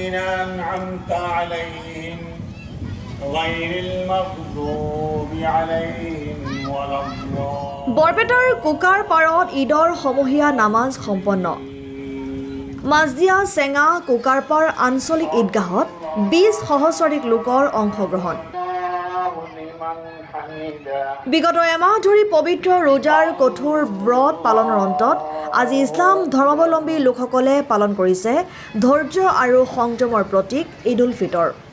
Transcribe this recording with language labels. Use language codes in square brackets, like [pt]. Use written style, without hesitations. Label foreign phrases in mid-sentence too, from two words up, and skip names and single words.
[ar] الذين أنعمت عليهم غير المغضوب عليهم ولا الضالين [as] বৰপেটাৰ কুকাৰপাৰত ঈদৰ সমূহীয়া নামাজ সম্পন্ন। মাজদিয়া চেঙা কুকাৰপাৰ আঞ্চলিক ঈদগাহত 20 সহস্ৰাধিক লোকৰ অংশগ্ৰহণ। বিগত এমাহ ধৰি পবিত্ৰ ৰোজাৰ কঠোৰ ব্ৰত পালনৰ অন্তত আজি ইছলাম ধৰ্মাৱলম্বী লোকসকলে পালন কৰিছে ধৈৰ্য আৰু সংযমৰ প্ৰতীক ঈদ উল ফিতৰ।